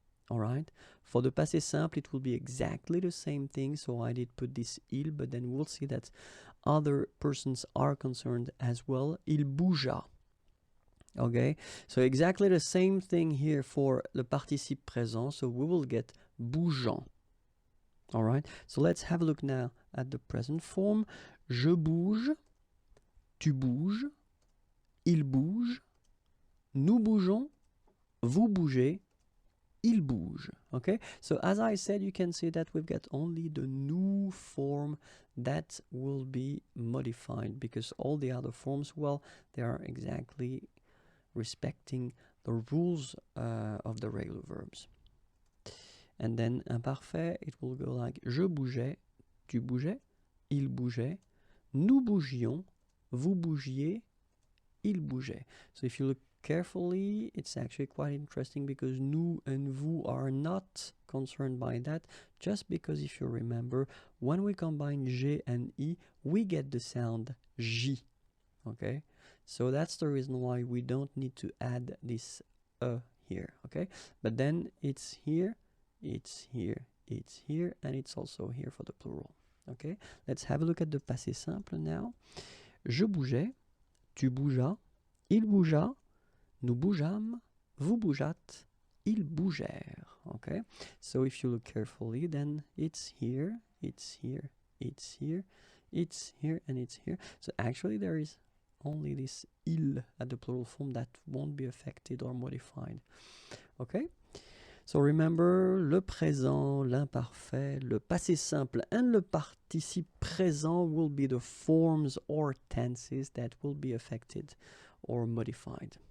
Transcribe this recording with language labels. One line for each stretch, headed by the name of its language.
English: All right, for the passé simple it will be exactly the same thing, so I did put this il, but then we'll see that other persons are concerned as well.
French: Il bougea.
English: Okay, so exactly the same thing here for the participe présent, so we will get bougeant. All right, so let's have a look now at the present form.
French: Je bouge, tu bouges, il bouge, nous bougeons, vous bougez, il bouge.
English: Okay, so as I said, you can see that we've got only the nous form that will be modified, because all the other forms, well, they are exactly respecting the rules of the regular verbs. And then imparfait, it will go like
French: je bougeais, tu bougeais, il bougeait, nous bougions, vous bougiez, il bougeait.
English: So if you look carefully, it's actually quite interesting, because nous and vous are not concerned by that, just because if you remember, when we combine G and I, we get the sound J, okay? So that's the reason why we don't need to add this here, okay? But then it's here, it's here, it's here, and it's also here for the plural, okay? Let's have a look at the passé simple now.
French: Je bougeais, tu bougeas, il bougea, nous bougeâmes, vous bougeâtes, ils bougèrent.
English: Okay, so if you look carefully, then it's here, it's here, it's here, it's here, and it's here. So actually there is only this il at the plural form that won't be affected or modified. Okay, so remember, le présent, l'imparfait, le passé simple, and le participe présent will be the forms or tenses that will be affected or modified.